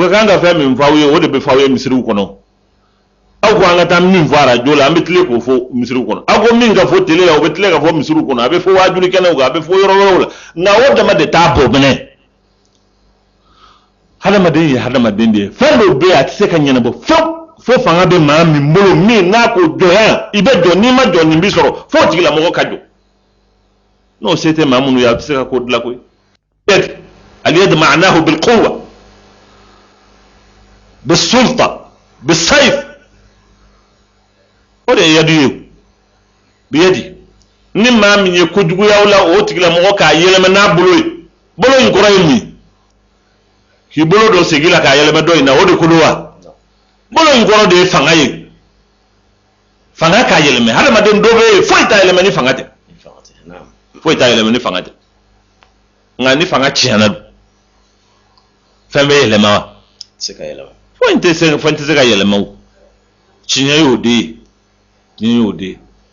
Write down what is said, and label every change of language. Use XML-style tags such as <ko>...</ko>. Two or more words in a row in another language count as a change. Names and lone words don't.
<bm>ka kan ka fɛn min fɔ aw ye o de bɛ fɔ aw ye misiriw kɔnɔ aw ko an ka taa min fɔ arajo la an bɛ tile k'o fɔ misiriw kɔnɔ aw ko min ka fɔ tele la o bɛ tile ka fɔ misiriw kɔnɔ a bɛ fɔ wajulikɛlaw kan a bɛ fɔ yɔrɔ wɛrɛw la nka o dama de t'a bɔ mɛnɛ hadamaden ye hadamaden de ye fɛn dɔw bɛ yen a tɛ se ka ɲɛnabɔ fo fanga bɛ maa min bolo min n'a ko jɔnya i bɛ jɔ n'i ma jɔ nin bɛ sɔrɔ fo tigilamɔgɔ ka jɔ n'o se tɛ maa minnu ye a bɛ se ka ko dilan koyi</bm> <ar>اليد معناها بالقوة بالسلطة بالسيف</ar> <bm>o de ye yadi ye biyadi ni maa min ye kojuguyaw la o tigilamɔgɔ k'a yɛlɛma n'a bolo ye bolo in kɔrɔ ye mun ye k'i bolo dɔ segi la k'a yɛlɛma dɔ in na o de ko don wa bolo in kɔrɔ de ye fanga ye fanga k'a yɛlɛmɛ hadamaden dɔ bɛ yen foyi t'a yɛlɛmɛ ni fanga tɛ foyi t'a yɛlɛmɛ ni fanga tɛ nka ni fanga tiɲɛna don fɛn bɛ yɛlɛma wa fɛn tɛ se ka yɛlɛma o tiɲɛ y'o de ye tiɲɛ y'o de ye</bm>